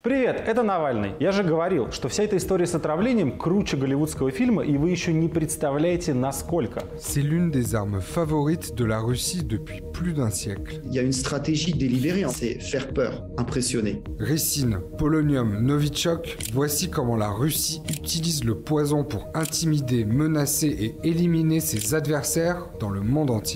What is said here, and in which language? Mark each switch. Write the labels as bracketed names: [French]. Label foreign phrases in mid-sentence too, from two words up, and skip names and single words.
[Russian] Привет, это Навальный. Я же говорил, что вся эта история с отравлением круче голливудского фильма, и вы еще не представляете, насколько. [French] C'est l'une des armes favorites de la Russie depuis plus d'un siècle. Il y a une stratégie délibérée, c'est faire peur, impressionner. Ricine, polonium, novichok, voici comment la Russie utilise le poison pour intimider, menacer et éliminer ses adversaires dans le monde entier.